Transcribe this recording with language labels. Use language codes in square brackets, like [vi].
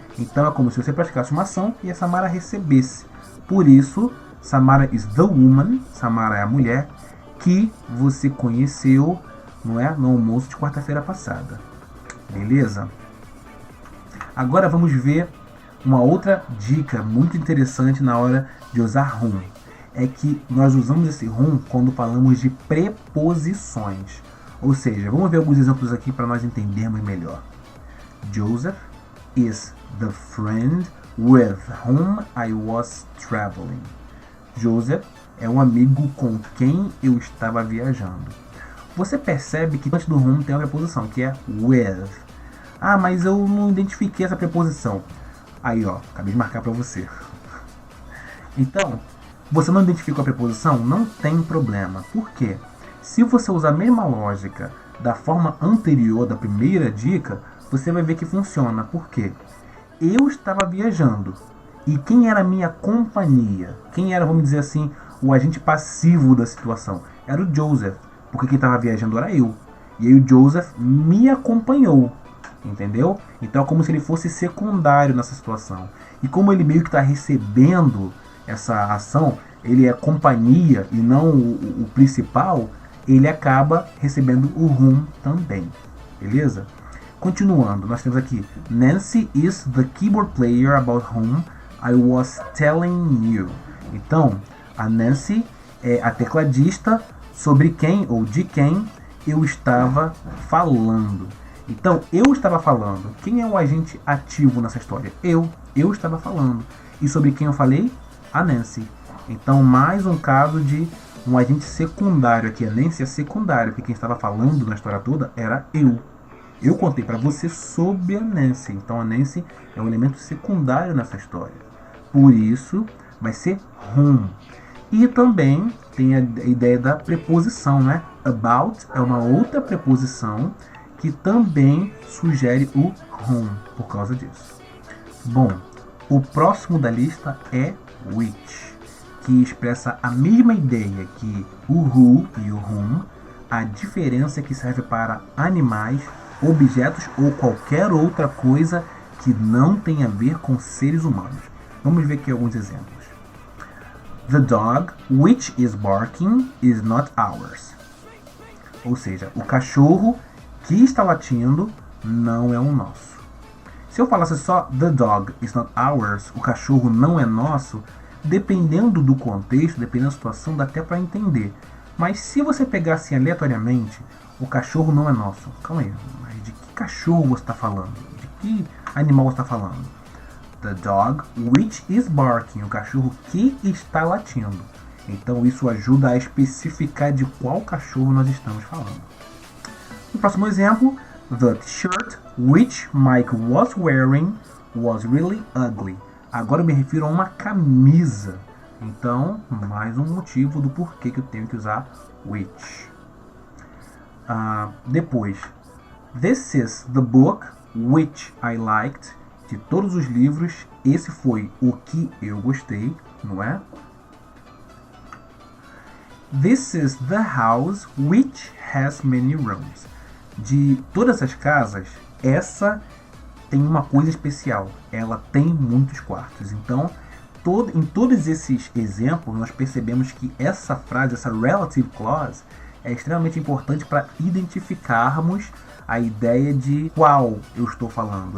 [pt] Então é como se você praticasse uma ação e a Samara recebesse. Por isso, [en] Samara is the woman, [pt] Samara é a mulher, que você conheceu, não é, no almoço de quarta-feira passada. Beleza? Agora vamos ver uma outra dica muito interessante na hora de usar whom. É que nós usamos esse whom quando falamos de preposições. Ou seja, vamos ver alguns exemplos aqui para nós entendermos melhor. [en] Joseph is the friend with whom I was traveling. [pt] Joseph é um amigo com quem eu estava viajando. Você percebe que antes do whom tem uma preposição, que é with. Ah, mas eu não identifiquei essa preposição. Aí, ó, acabei de marcar para você. Então, você não identificou a preposição? Não tem problema. Por quê? Se você usar a mesma lógica da forma anterior da primeira dica, você vai ver que funciona. Por quê? Eu estava viajando. E quem era a minha companhia? Quem era, vamos dizer assim, o agente passivo da situação? Era o Joseph. Porque quem estava viajando era eu. E aí o Joseph me acompanhou. Entendeu? Então é como se ele fosse secundário nessa situação. E como ele meio que está recebendo essa ação, ele é companhia e não o principal, ele acaba recebendo o whom também. Beleza? Continuando, nós temos aqui [en] Nancy is the keyboard player about whom I was telling you. [pt] Então, a Nancy é a tecladista sobre quem ou de quem eu estava falando. Então, eu estava falando. Quem é o agente ativo nessa história? Eu estava falando. E sobre quem eu falei? A Nancy. Então, mais um caso de um agente secundário aqui. A Nancy é secundário, porque quem estava falando na história toda era eu. Eu contei para você sobre a Nancy. Então, a Nancy é um elemento secundário nessa história. Por isso, vai ser whom. E também tem a ideia da preposição, né? About é uma outra preposição que também sugere o whom por causa disso. Bom, o próximo da lista é which, que expressa a mesma ideia que o who e o whom. A diferença é que serve para animais, objetos ou qualquer outra coisa que não tem a ver com seres humanos. Vamos ver aqui alguns exemplos. [en] The dog which is barking is not ours. [pt] Ou seja, o cachorro que está latindo não é o nosso. Se eu falasse só [en] the dog is not ours, [pt] o cachorro não é nosso, dependendo do contexto, dependendo da situação, dá até para entender. Mas se você pegar assim aleatoriamente, o cachorro não é nosso. Calma aí, mas de que cachorro você está falando? De que animal você está falando? [en] The dog which is barking, [pt] o cachorro que está latindo. Então isso ajuda a especificar de qual cachorro nós estamos falando. No próximo exemplo, [en] the t-shirt which Mike was wearing was really ugly. [pt] Agora eu me refiro a uma camisa. Então, mais um motivo do porquê que eu tenho que usar which. [en] Depois, this is the book which I liked. [pt] De todos os livros, esse foi o que eu gostei, não é? [en] This is the house which has many rooms. [pt] De todas as casas, essa tem uma coisa especial. Ela tem muitos quartos. Então, em todos esses exemplos, nós percebemos que essa frase, essa relative clause, é extremamente importante para identificarmos a ideia de qual eu estou falando.